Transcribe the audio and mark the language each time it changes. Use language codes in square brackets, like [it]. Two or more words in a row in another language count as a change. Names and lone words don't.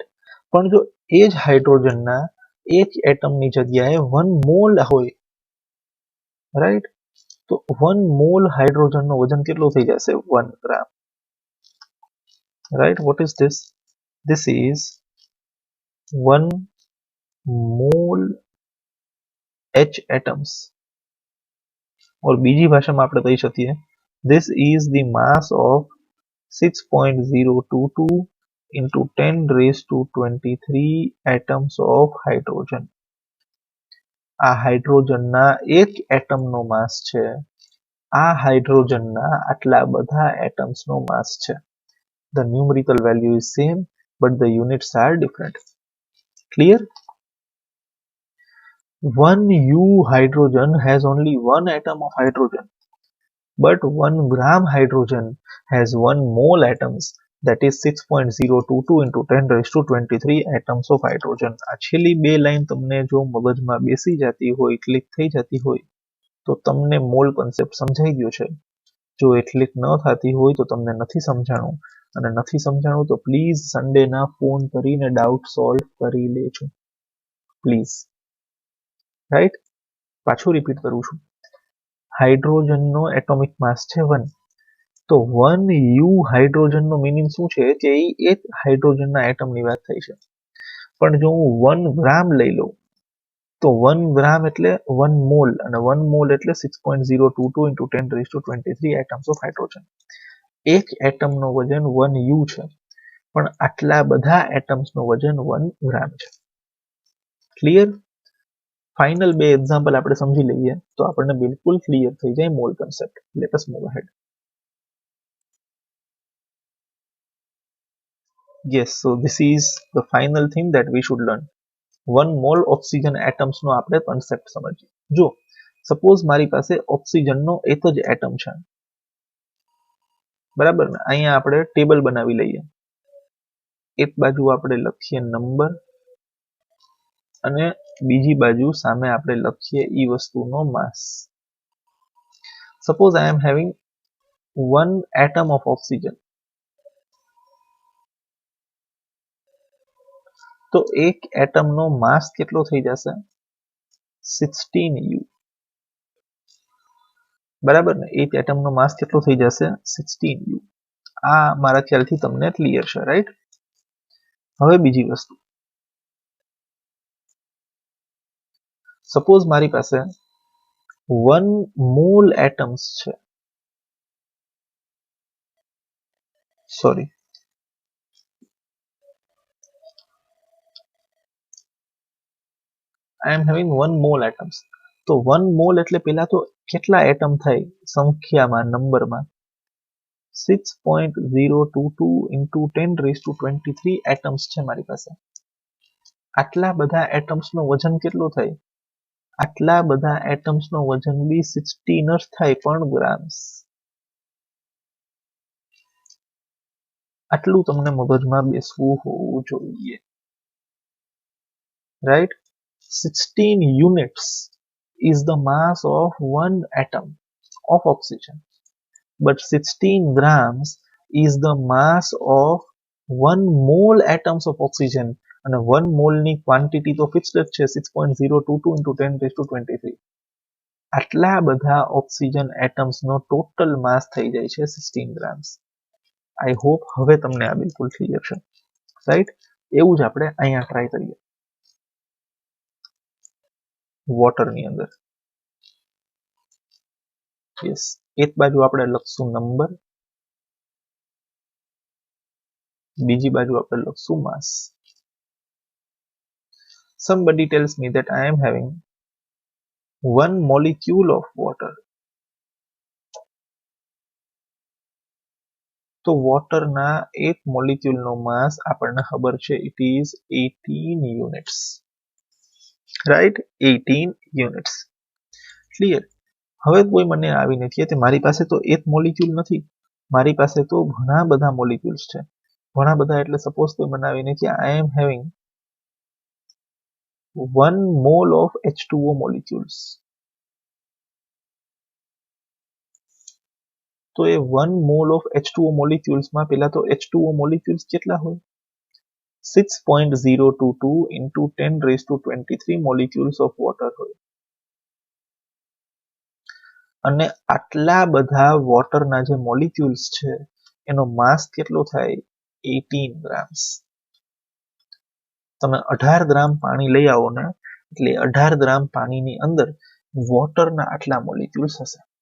[gu] પણ જો એ જ હાઇડ્રોજનના એક એટમની જગ્યાએ 1 મોલ હોય, રાઈટ, તો 1 મોલ હાઇડ્રોજનનો વજન કેટલો થઈ જશે? [en] 1 gram. Right, what is this? This is 1 mole H atoms. [gu] और બીજી ભાષામાં આપણે કહી શકીએ, [en] this is the mass of 6.022 into 10 raised to 23 atoms of hydrogen. [gu] આ હાઇડ્રોજનના એક એટમનો માસ છે. આ હાઇડ્રોજનના આટલા બધા એટમ્સનો માસ છે. [en] The numerical value is same but the units are different. Clear? 1 U hydrogen has only 1 atom of hydrogen, but 1 gram hydrogen has 1 mole atoms, that is 6.022 into 10 raised to 23 atoms of hydrogen. [gu] આ છેલ્લી બે લાઈન તમને જો મગજમાં બેસી જતી હોય, ક્લિક થઈ જતી હોય, તો તમને [en] mole concept [gu] સમજાઈ ગયો છે. જો એ ક્લિક ન થતી હોય તો તમને નથી સમજાણું, અને નથી સમજાણું તો પ્લીઝ સન્ડેના ફોન કરીને [en] doubt solve [gu] કરી લેજો, પ્લીઝ. રાઈટ, પાછું રિપીટ કરું છું. હાઇડ્રોજનનો એટોમિક માસ છે 1. તો 1 યુ હાઇડ્રોજનનો મિનિંગ શું છે કે એક હાઇડ્રોજનના એટમની વાત થઈ છે. પણ જો હું 1 ગ્રામ લઈ લઉં તો 1 ગ્રામ એટલે 1 મોલ, અને 1 મોલ એટલે [en] 6.022 into 10 raised to 23 atoms of hydrogen. [gu] એક એટમનો વજન 1 યુ છે, પણ આટલા બધા એટમ્સનો વજન 1 ગ્રામ છે. ક્લિયર? ફાઇનલ બે એક્ઝામ્પલ આપણે સમજી લઈએ તો આપણને બિલકુલ ક્લિયર થઈ જાય [en] mole concept. Let us move ahead. Yes, so this is the final thing that we should learn. [gu] 1 mole ઓક્સિજન એટમ્સનો આપણે કોન્સેપ્ટ સમજીએ. જો સપોઝ મારી પાસે ઓક્સિજનનો એક જ એટમ છે, બરાબર ને? અહીંયા આપણે ટેબલ બનાવી લઈએ. એક બાજુ આપણે લખીએ નંબર, અને બીજી બાજુ સામે આપણે લખીએ ઈ વસ્તુનો માસ. [en] Suppose I am having 1 atom of oxygen. [gu] તો એક એટમનો માસ કેટલો થઈ જશે? 16 U. બરાબર ને? એક એટમનો માસ કેટલો થઈ જશે? 16 U. આ મારા ખ્યાલથી તમને ક્લિયર છે, રાઈટ? હવે બીજી વસ્તુ, સપોઝ મારી પાસે 1 [en] mole atoms [gu] છે. સોરી, [en] I am having 1 mole atoms. [gu] તો 1 મોલ એટલે પેલા તો કેટલા એટમ થાય સંખ્યામાં, નંબરમાં? [en] 6.022 into 10 raised to 23 [gu] એટમ્સ છે મારી પાસે. આટલા બધા એટમ્સનો વજન કેટલો થાય? આટલા બધા એટમ્સનો વજન બી 16 જ થાય, પણ ગ્રામ્સ. આટલું તમને મગજમાં બેસવું હોવું જોઈએ, રાઈટ? [en] 16 units is the mass of 1 atom of oxygen, but 16 grams is the mass of 1 mole atoms of oxygen, and 1 mole [gu] ની ક્વોન્ટિટી તો ફિક્સ્ડ જ છે, [en] 6.022 into 10 raised to 23. [gu] આટલા બધા ઓક્સિજન એટમ્સનો [en] total mass [gu] થઈ જાય છે 16 ગ્રામ્સ. [en] I hope [gu] હવે તમને આ બિલકુલ ક્લિયર છે, રાઈટ? એવું જ આપણે અહીંયા ટ્રાય કરીએ વોટરની અંદર. યસ, એક બાજુ આપણે લખશું નંબર, બીજી બાજુ આપણે લખશું માસ. [en] Somebody tells me that I am having 1 molecule of water. [gu] તો વોટરના એક મોલિક્યુલનો માસ આપણને ખબર છે [en] it is 18 units, [gu] રાઈટ? [en] 18 units. Clear? [gu] હવે કોઈ મને આવીને કહે કે મારી પાસે તો એક મોલિક્યુલ નથી, મારી પાસે તો ઘણા બધા મોલિક્યુલ્સ છે. ઘણા બધા એટલે સપોઝ કોઈ મને આવીને કે [en] I am having 1 mole of H2O molecules. [gu] તો એ [en] 1 mole of H2O molecules [gu] માં પેલા તો [en] H2O molecules [gu] કેટલા હોય? [en] 6.022 into 10⁻23 molecules of water હોય. [gu] અને આટલા બધા વોટરના જે મોલિક્યુલ્સ છે એનો માસ કેટલો થાય? 18 ગ્રામ્સ. તમે 18 ગ્રામ પાણી લઈ આવો ને એટલે 18 ગ્રામ પાણીની અંદર વોટરના આટલા મોલિક્યુલ્સ હશે.